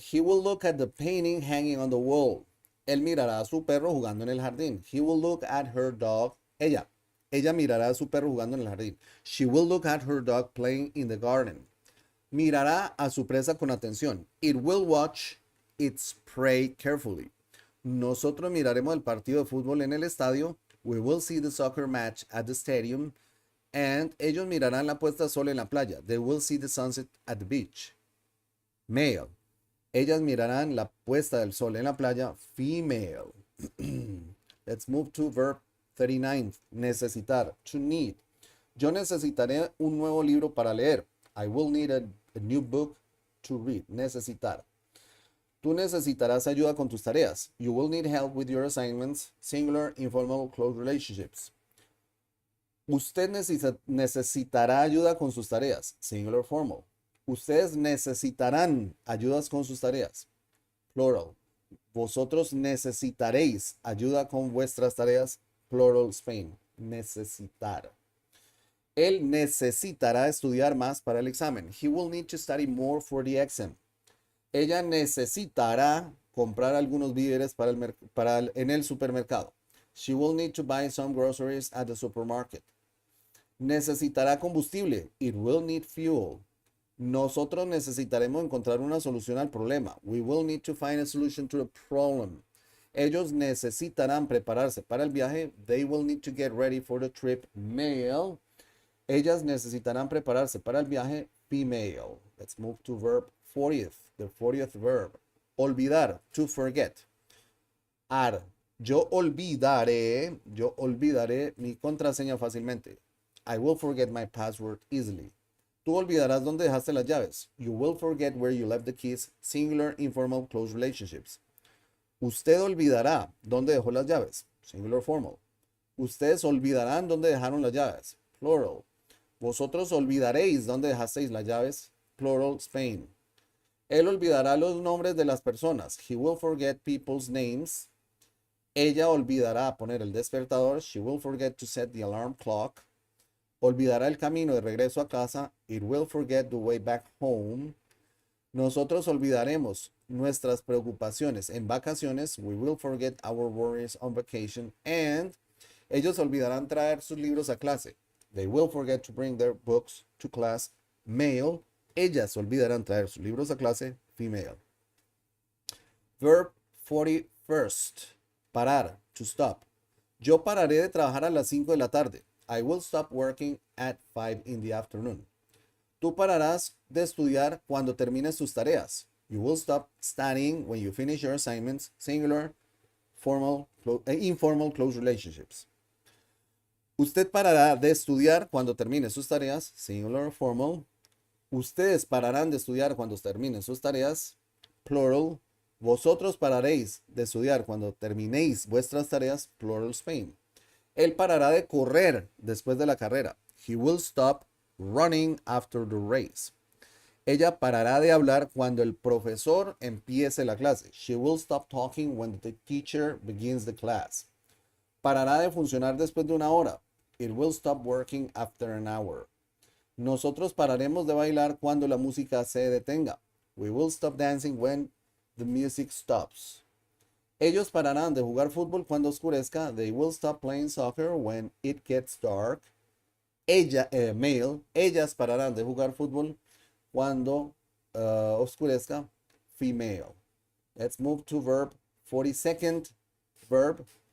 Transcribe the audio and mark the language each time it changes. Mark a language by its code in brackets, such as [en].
[en] He will look at the painting hanging on the wall. [es] Él mirará a su perro jugando en el jardín. [en] He will look at her dog. [es] Ella mirará a su perro jugando en el jardín. [en] She will look at her dog playing in the garden. [es] Mirará a su presa con atención. [en] It will watch its prey carefully. [es] Nosotros miraremos el partido de fútbol en el estadio. [en] We will see the soccer match at the stadium. [es] And ellos mirarán la puesta de sol en la playa. [en] They will see the sunset at the beach. Male. [es] Ellas mirarán la puesta del sol en la playa. [en] Female. Let's move to verb 39. [es] Necesitar. [en] To need. [es] Yo necesitaré un nuevo libro para leer. [en] I will need a new book to read. [es] Necesitar. Tú necesitarás ayuda con tus tareas. [en] You will need help with your assignments. Singular, informal, close relationships. [es] Usted necesitará ayuda con sus tareas. [en] Singular, formal. [es] Ustedes necesitarán ayudas con sus tareas. [en] Plural. [es] Vosotros necesitaréis ayuda con vuestras tareas. [en] Plural, Spain. [es] Necesitar. Él necesitará estudiar más para el examen. [en] He will need to study more for the exam. [es] Ella necesitará comprar algunos víveres en el supermercado. [en] She will need to buy some groceries at the supermarket. [es] Necesitará combustible. [en] It will need fuel. [es] Nosotros necesitaremos encontrar una solución al problema. [en] We will need to find a solution to the problem. [es] Ellos necesitarán prepararse para el viaje. [en] They will need to get ready for the trip. Male. [es] Ellas necesitarán prepararse para el viaje. [en] Female. Let's move to verb 40th. The 40th verb. [es] Olvidar. [en] To forget. [es] Yo olvidaré mi contraseña fácilmente. [en] I will forget my password easily. [es] Tú olvidarás dónde dejaste las llaves. [en] You will forget where you left the keys. Singular, informal, close relationships. [es] Usted olvidará dónde dejó las llaves. [en] Singular, formal. [es] Ustedes olvidarán dónde dejaron las llaves. [en] Plural. [es] Vosotros olvidaréis dónde dejasteis las llaves. [en] Plural, Spain. [es] Él olvidará los nombres de las personas. [en] He will forget people's names. [es] Ella olvidará poner el despertador. [en] She will forget to set the alarm clock. [es] Olvidará el camino de regreso a casa. [en] It will forget the way back home. [es] Nosotros olvidaremos nuestras preocupaciones en vacaciones. [en] We will forget our worries on vacation. [es] And ellos olvidarán traer sus libros a clase. [en] They will forget to bring their books to class. Male. [es] Ellas olvidarán traer sus libros a clase. [en] Female. Verb 41st. [es] Parar. [en] To stop. [es] Yo pararé de trabajar a las 5 de la tarde. [en] I will stop working at 5 in the afternoon. [es] Tú pararás de estudiar cuando termines tus tareas. [en] You will stop studying when you finish your assignments. Singular, formal, informal, close relationships. [es] Usted parará de estudiar cuando termine sus tareas. [en] Singular, formal. [es] Ustedes pararán de estudiar cuando terminen sus tareas. [en] Plural. [es] Vosotros pararéis de estudiar cuando terminéis vuestras tareas. [en] Plural, Spain. [es] Él parará de correr después de la carrera. [en] He will stop running after the race. [es] Ella parará de hablar cuando el profesor empiece la clase. [en] She will stop talking when the teacher begins the class. [es] Parará de funcionar después de una hora. [en] It will stop working after an hour. [es] Nosotros pararemos de bailar cuando la música se detenga. [en] We will stop dancing when the music stops. [es] Ellos pararán de jugar fútbol cuando oscurezca. [en] They will stop playing soccer when it gets dark. Male. [es] Ellas pararán de jugar fútbol cuando oscurezca. [en] Female. Let's move to verb 42nd verb.